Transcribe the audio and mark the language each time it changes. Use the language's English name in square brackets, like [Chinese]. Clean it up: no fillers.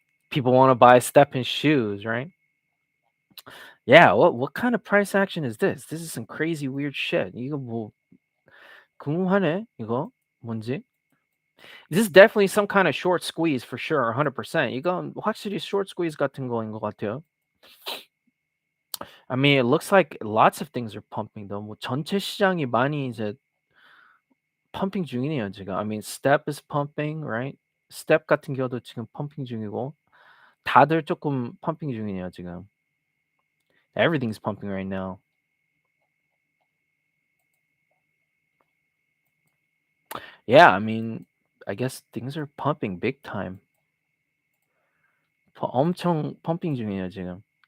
[English] People wanna buy Stepin shoes, right? Yeah, what kind of price action is this? This is some crazy weird shit. [Korean] 이거 뭐 궁금하네 이거. 뭔지? [English] This is definitely some kind of short squeeze for sure, 100%. [Korean] 이건 확실히 short squeeze 같은 거인 것 같아요. [English] I mean, it looks like lots of things are pumping though. [Korean] 뭐 전체 시장이 많이 이제 펌핑 중이네요 지금. [English] I mean, Step is pumping, right? [Korean] Step 같은 경우도 지금 펌핑 중이고 다들 조금 펌핑 중이네요 지금. [English] Everything's pumping right now. Yeah, I mean, I guess things are pumping big time. [Korean] 엄청 펌핑 중이에요 지금.